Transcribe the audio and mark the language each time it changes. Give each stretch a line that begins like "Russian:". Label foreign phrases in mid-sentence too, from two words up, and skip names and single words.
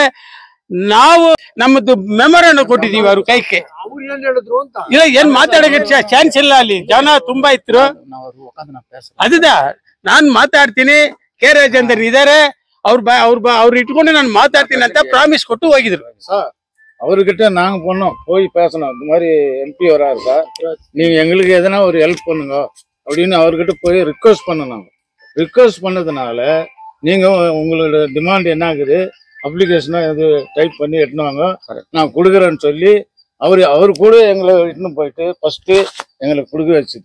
Kannada: ನಾವು ನಮ್ಮದು ಮೆಮೊರನ್ನು ಕೊಟ್ಟಿದ್ದೀವಿ ಅವ್ರ ಕೈಗೆ. ಇಲ್ಲ ಏನ್ ಮಾತಾಡಕ್ಕೆ ಚಾನ್ಸ್ ಇಲ್ಲ, ಅಲ್ಲಿ ಜನ ತುಂಬಾ ಇದ್ರು. ಅದದ ನಾನ್ ಮಾತಾಡ್ತೀನಿ, ಕೆ ರಾಜೇಂದ್ರನ್ ಇದಾರೆ, ಅವ್ರು ಇಟ್ಕೊಂಡು ನಾನು ಮಾತಾಡ್ತೀನಿ ಅಂತ ಪ್ರಾಮಿಸ್ ಕೊಟ್ಟು ಹೋಗಿದ್ರು.
Tamil: அவர்கிட்ட நாங்க போனோம், போய் பேசணும். இந்த மாதிரி MP வராரு சார், நீங்க எங்களுக்கு எதனா ஒரு ஹெல்ப் பண்ணுங்க அப்படின்னு அவர்கிட்ட போய் ரிக்வஸ்ட் பண்ணோம். ரிக்வஸ்ட் பண்ணதுனால நீங்க உங்களோட டிமாண்ட் என்ன ஆகுது, அப்ளிகேஷனா எது டைப் பண்ணி எட்டுனாங்க, நான் கொடுக்குறேன்னு சொல்லி அவர் கூட எங்களை இட்டுன்னு போயிட்டு ஃபர்ஸ்ட் எங்களுக்கு கொடுக்க வச்சுது.